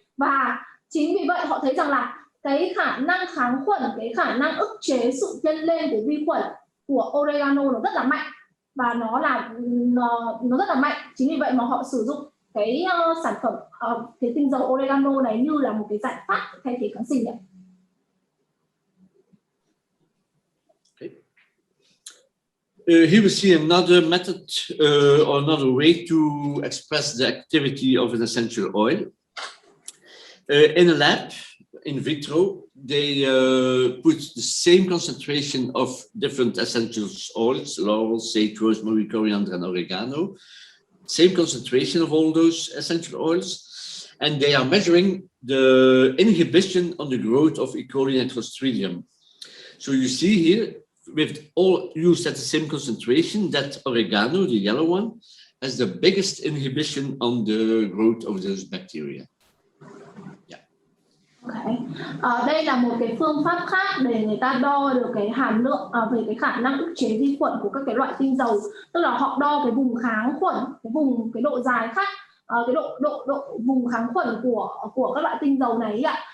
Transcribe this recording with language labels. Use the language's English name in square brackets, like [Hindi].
[Vietnamese] Và chính vì vậy họ thấy rằng là cái khả năng kháng khuẩn, cái khả năng ức chế sự nhân lên của vi khuẩn của oregano nó rất là mạnh, và nó rất là mạnh. Chính vì vậy mà họ sử dụng cái sản phẩm cái tinh dầu oregano này như là một cái giải pháp thay thế kháng sinh đấy. [English] Here we see another method or another way to express the activity of an essential oil. In a lab, in vitro, they put the same concentration of different essential oils: laurel, sage, rosemary, coriander, and oregano. Same concentration of all those essential oils. And they are measuring the inhibition on the growth of E. coli and Clostridium. So you see here, with all used at the same concentration, that oregano, the yellow one, has the biggest inhibition on the growth of those bacteria. Yeah. Okay. [Vietnamese] Đây là một cái phương pháp khác để người ta đo được cái hàm lượng về cái khả năng ức chế vi khuẩn của các cái loại tinh dầu, tức là họ đo cái vùng kháng khuẩn, cái độ dài khác, cái độ vùng kháng khuẩn của các loại tinh dầu này ạ.